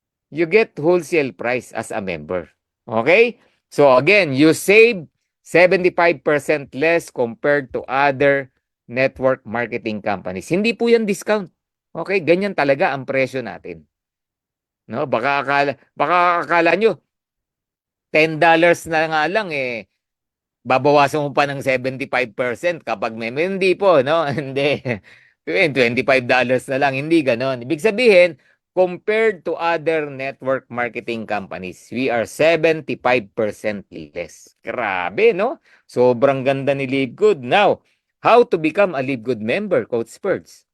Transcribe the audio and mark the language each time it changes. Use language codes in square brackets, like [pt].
[en] You get wholesale price as a member. Okay? So again, you save 75% less compared to other network marketing companies. [tl] Hindi po yan discount. Okay? Ganyan talaga ang presyo natin. No? Baka akala nyo, $10 na nga lang eh, babawasan mo pa ng 75% kapag hindi po, no? Hindi. $25 na lang, hindi ganon. Ibig sabihin, [en] compared to other network marketing companies, we are 75% less. [tl] Grabe, no? Sobrang ganda ni LiveGood. [en] Now, how to become a LiveGood member, Coach Spurts?